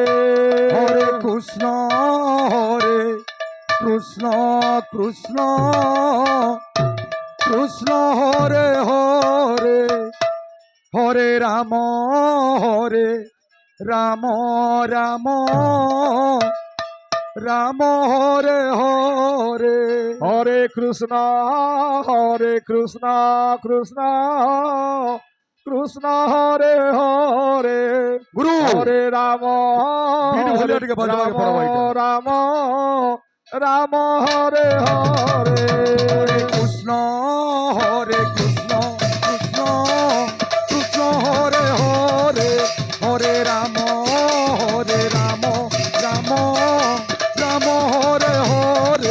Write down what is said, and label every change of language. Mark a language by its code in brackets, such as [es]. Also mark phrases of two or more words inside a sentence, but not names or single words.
[sa] হরে কৃষ্ণ হরে কৃষ্ণ কৃষ্ণ কৃষ্ণ হরে হরে হরে রাম রাম রাম রাম হরে হরে हरे कृष्ण हरे कृष्ण कृष्ण कृष्ण हरे हरे, [bn] গুরু [sa] हरे राम, বিটু ভলিয়াটিকে বাজবাকে পড়া ভাইটা राम राम हरे हरे, হরে কৃষ্ণ কৃষ্ণ কৃষ্ণ হরে হরে হরে রাম রাম রাম হরে হরে